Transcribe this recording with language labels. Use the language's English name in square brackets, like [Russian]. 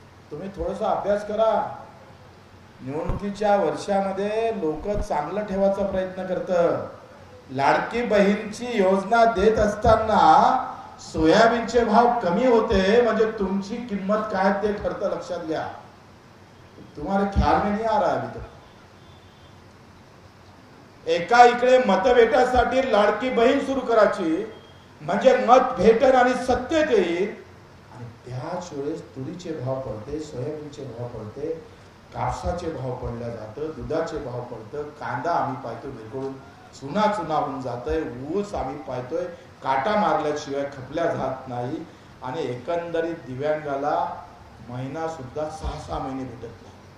[Marathi] तुम्ही थोडासा अभ्यास करा. निवडणुकीच्या वर्षामध्ये लोक चांगलं ठेवायचा प्रयत्न करतात. लाडकी बहीणची योजना देत असताना सोयाबीनचे भाव कमी होते म्हणजे तुमची किंमत काय ते ठरतं, लक्षात घ्या. [Hindi] तुम्हाला ख्याल में नहीं आ रहा अभी तक. [Marathi] एका इकडे मतभेटासाठी लाडकी बहीण सुरू करायची म्हणजे मत भेटन आणि सत्तेत येईल, आणि त्याच वेळेस तुरीचे भाव पडते, सोयाबीनचे भाव पडते, कापसाचे भाव पडल्या जातं, दुधाचे भाव पडतं, कांदा आम्ही पाहतो बिलकुल चुना चुना होऊन जातोय, ऊस आम्ही पाहतोय काटा मारल्याशिवाय खपल्या जात नाही, आणि एकंदरीत दिव्यांगाला महिना सुद्धा 6-6 महिने भेटत नाही.